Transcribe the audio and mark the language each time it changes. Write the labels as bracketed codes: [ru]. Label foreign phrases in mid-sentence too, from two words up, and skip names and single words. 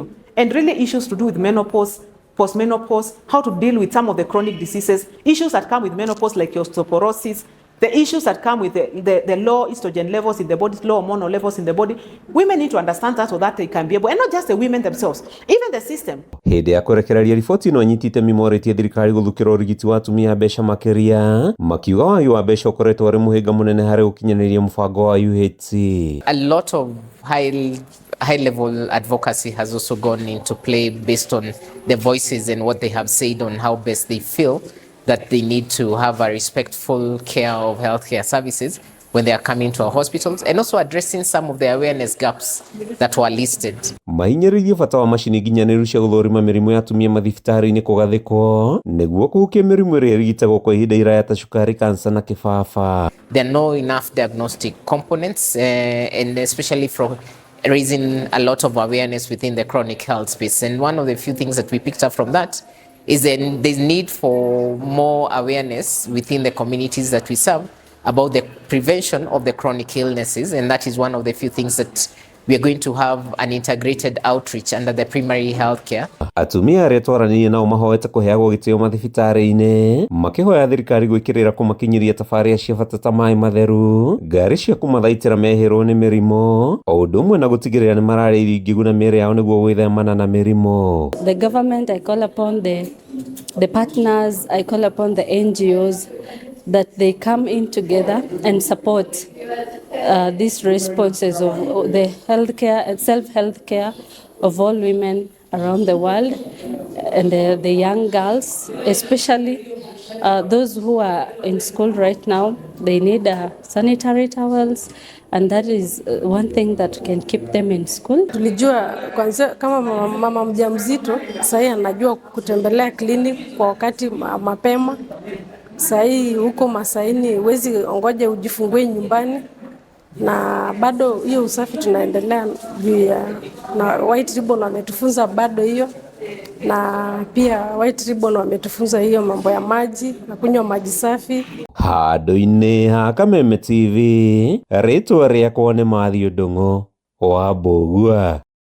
[en] And really issues to do with menopause, postmenopause, how to deal with some of the chronic diseases, issues that come with menopause like osteoporosis, the issues that come with the low estrogen levels in the body, low hormonal levels in the body. Women need to understand that so that they can be able, and not just the women themselves, even the system. [ki] Hĩndĩ ya kũrekereria riboti ĩno anyiti itemi morĩtie thirikari gũthukĩra ũrigiti wa atumia mbeca makĩria, makiuga wagi wa mbeca ũkoretwo arĩ mũhĩnga mũnene harĩ gũkinyanĩria mũbango wa UHC. [en] A lot of high level advocacy has also gone into play based on the voices and what they have said on how best they feel that they need to have a respectful care of healthcare services when they are coming to our hospitals, and also addressing some of the awareness gaps that were listed. [ki] Mahinyĩrĩirie bata wa macini nginyanĩru cia gũthũrima mĩrimũ ya atumia mathibitarĩ-inĩ kũgathĩkwo nĩguo kũhukia mĩrimũ ĩrĩa ĩrigitagwo kwa ihinda iraya ta cukari, kansa na kĩbaba. [en] There are no enough diagnostic components and especially from raising a lot of awareness within the chronic health space. And one of the few things that we picked up from that is that there's need for more awareness within the communities that we serve about the prevention of the chronic illnesses, and that is one of the few things that we are going to have an integrated outreach under the primary health care. [ki] Atumia arĩa twaranĩirie nao mahoete kũheagwo gĩtĩo mathibitarĩ-inĩ, makĩhoya thirikari gwĩkĩrĩra kũmakinyĩria tabarĩra cia bata ta maĩ matheru, ngari cia kũmathaitĩra mehĩrwo nĩ mĩrimũ, o ũndũ ũmwe na gũtigĩrĩra nĩ mararĩa irio ingĩguna mĩĩrĩ yao nĩguo gwĩthemana na mĩrimũ. [en] The government, I call upon the partners, I call upon the NGOs that they come in together and support these responses of the healthcare and self-health care of all women around the world, and the young girls, especially those who are in school right now. They need sanitary towels, and that is one thing that can keep them in school. [sw] Tulijua kwanza kama mama mjamzito sasa anajua kutembelea clinic kwa wakati mapema. Sahii huko Masaini huwezi ongoja ujifungue nyumbani, na bado hiyo usafi tunaendelea juu ya, na White Ribbon wametufunza bado hiyo, na pia White Ribbon wametufunza hiyo mambo ya maji na kunywa maji safi. [ki] Handũ-inĩ ha Kameme TV, rĩtwa rĩakwa nĩ Mathiũ Ndung'u wa Mbũgua.